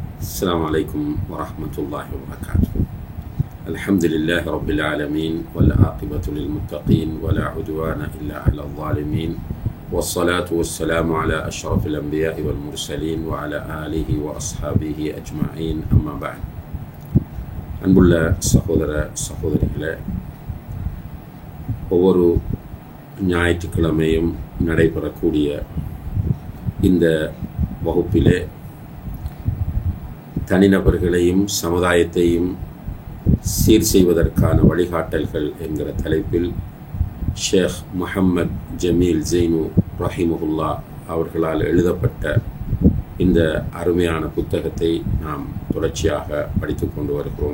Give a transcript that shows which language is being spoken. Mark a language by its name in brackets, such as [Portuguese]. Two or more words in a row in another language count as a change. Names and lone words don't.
[Arabic] السلام عليكم ورحمة الله وبركاته. الحمد لله رب العالمين والعاقبة للمتقين ولا عدوان إلا على الظالمين والصلاة والسلام على أشرف الأنبياء والمرسلين وعلى آله وأصحابه أجمعين أما بعد. [Tamil] அன்புள்ள சகோதர சகோதரிகளே, ஒவ்வொரு ஞாயிற்றுக்கிழமையும் நடைபெறக்கூடிய இந்த வகுப்பிலே தனிநபர்களையும் சமுதாயத்தையும் சீர் செய்வதற்கான வழிகாட்டல்கள் என்கிற தலைப்பில் ஷேக் முஹம்மத் ஜமீல் ஜெய்னு ரஹிமஹுல்லா அவர்களால் எழுதப்பட்ட இந்த அருமையான புத்தகத்தை நாம் தொடர்ச்சியாக படித்து கொண்டு வருகிறோம்.